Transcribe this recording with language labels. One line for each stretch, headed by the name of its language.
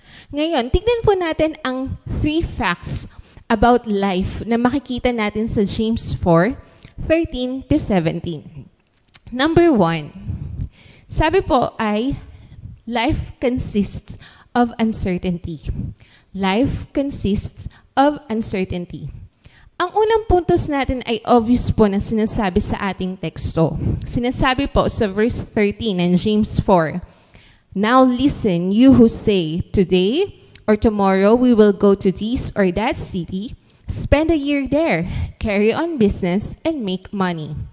Filipino: Ngayon, tignan po natin ang 3
English: facts about life
Filipino: na makikita natin sa James 4:13-17.
English: Number 1,
Filipino: sabi po ay,
English: life consists of uncertainty. Life consists of uncertainty.
Filipino: Ang unang puntos natin ay obvious po na sinasabi sa ating teksto. Sinasabi po sa verse 13 ng James 4,
English: now listen, you who say, today or tomorrow we will go to this or that city, spend a year there, carry on business, and make money.